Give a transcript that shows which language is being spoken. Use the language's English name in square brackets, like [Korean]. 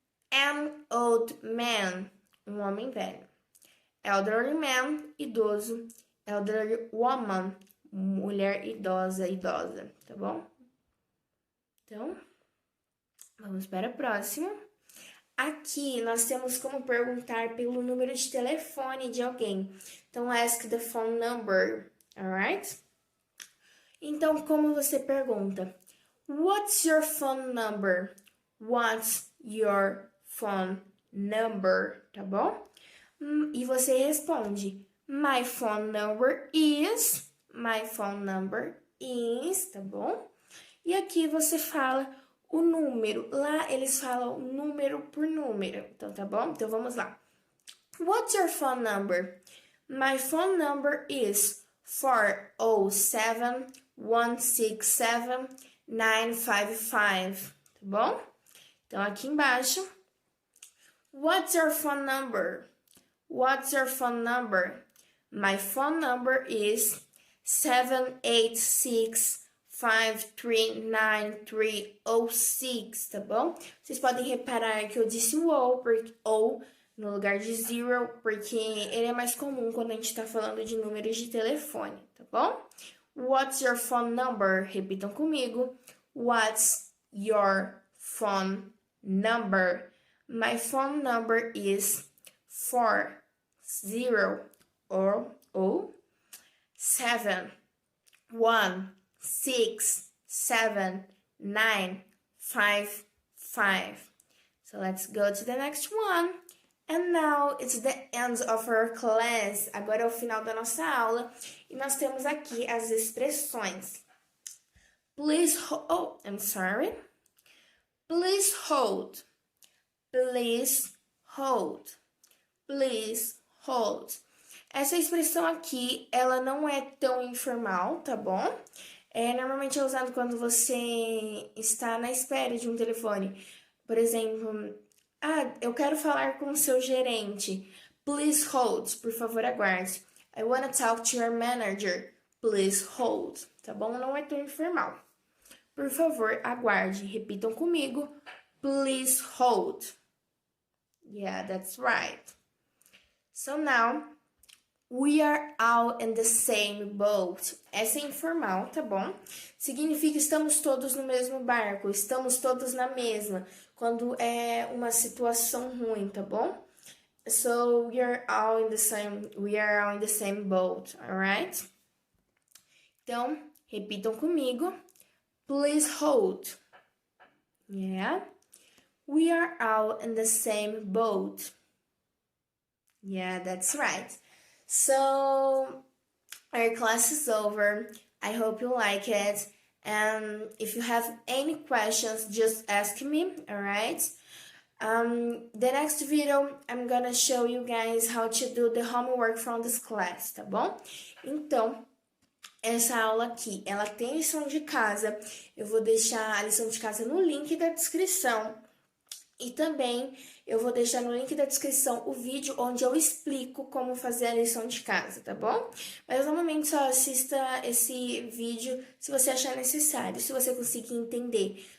[English] An old man, [Portuguese] um homem velho. [English] Elderly man, [Portuguese] idoso. [English] Elderly woman, [Portuguese] mulher idosa, idosa, tá bom? Então, vamos para a próxima. Aqui nós temos como perguntar pelo número de telefone de alguém. [English] Então, ask the phone number, alright? [Portuguese] Então, como você pergunta? [English] What's your phone number? What's your phone number? [Portuguese] Tá bom? E você responde: [English] My phone number is. My phone number is, [Portuguese] tá bom? E aqui você fala o número. Lá eles falam número por número. Então, tá bom? Então, vamos lá. [English] What's your phone number? My phone number is 407-167-955. [Portuguese] Tá bom? Então, aqui embaixo. [English] What's your phone number? What's your phone number? My phone number is 786-539-306, [Portuguese] tá bom? Vocês podem reparar que eu disse o ou no lugar de zero, porque ele é mais comum quando a gente tá falando de números de telefone, tá bom? [English] What's your phone number? [Portuguese] Repitam comigo. [English] What's your phone number? My phone number is 7 So let's go to the next one. And now it's the end of our class. [Portuguese] Agora é o final da nossa aula e nós temos aqui as expressões. [English] Please hold. Please hold. Please hold. Please hold. [Portuguese] Essa expressão aqui, ela não é tão informal, tá bom? Normalmente é usado quando você está na espera de um telefone. Por exemplo, eu quero falar com o seu gerente. [English] Please hold. [Portuguese] Por favor, aguarde. [English] I want to talk to your manager. Please hold. [Portuguese] Tá bom? Não é tão informal. Por favor, aguarde. Repitam comigo. [English] Please hold. Yeah, that's right. So now, we are all in the same boat. [Portuguese] Essa é informal, tá bom? Significa que estamos todos no mesmo barco, estamos todos na mesma, quando é uma situação ruim, tá bom? [English] So, we are all in the same boat, alright? [Portuguese] Então, repitam comigo. [English] Please hold. Yeah. We are all in the same boat. Yeah, that's right. So, our class is over. I hope you like it. And if you have any questions, just ask me, alright? The next video, I'm gonna show you guys how to do the homework from this class, [Portuguese] tá bom? Então, essa aula aqui, ela tem lição de casa. Eu vou deixar a lição de casa no link da descrição. E também eu vou deixar no link da descrição o vídeo onde eu explico como fazer a lição de casa, tá bom? Mas normalmente só assista esse vídeo se você achar necessário, se você conseguir entender